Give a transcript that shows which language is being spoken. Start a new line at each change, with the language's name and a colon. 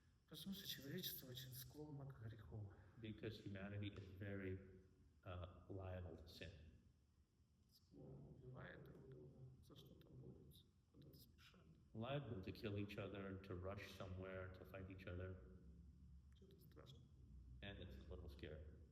Russian: Потому что человечество очень склонно к греху.
English: Because humanity is very liable to sin.
Russian: Склонно убивает друг друга, за что-то борются, куда-то спешат.
English: Liable to kill each other, to rush somewhere, to fight each other,
Russian: Что-то страшно.
English: and it's a little scary.